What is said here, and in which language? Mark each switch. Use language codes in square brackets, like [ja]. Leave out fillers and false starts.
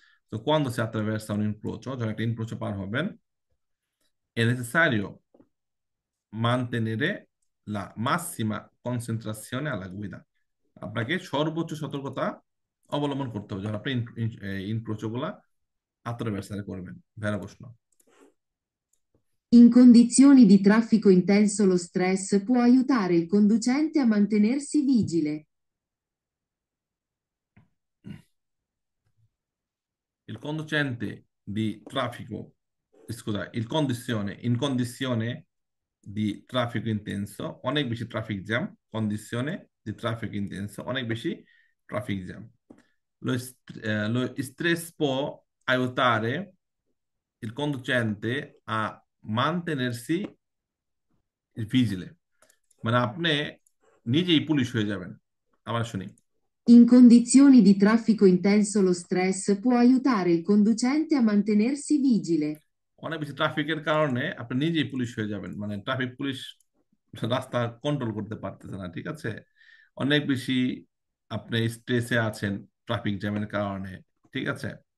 [bn] তো [it] কোয়ান্দো সি আত্রাভার্সা un incrocio, [bn] যখন একটা ইনক্রোচো পার হবেন, [it] è necessario mantenere la massima concentrazione alla guida, [bn] আপনাকে সর্বোচ্চ সতর্কতা অবলম্বন করতে হবে যখন আপনি ইনক্রোচো গুলা আত্মব্যবস্থা করবেন। ভেড়া প্রশ্ন। [it] In condizioni di traffico intenso lo stress può aiutare il conducente a mantenersi vigile. Il conducente di traffico, scusa, in condizione di traffico intenso, [bn] অনেক বেশি traffic jam, [it] condizione di traffico intenso, অনেক বেশি ট্রাফিক জ্যাম। Lo stress può aiutare il conducente a mantenersi vigile, [bn] মানে আপনি নিজেই police হয়ে যাবেন। আবার শুনি। [it] In condizioni di traffico intenso lo stress può aiutare il conducente a mantenersi vigile. [bn] অনেক বেশি ট্রাফিকের কারণে আপনি নিজেই পুলিশ হয়ে যাবেন, মানে ট্রাফিক পুলিশ রাস্তা কন্ট্রোল করতে পারতেছে না, ঠিক আছে। অনেক বেশি আপনি স্ট্রেসে আছেন ট্রাফিক জ্যামের কারণে, ঠিক আছে।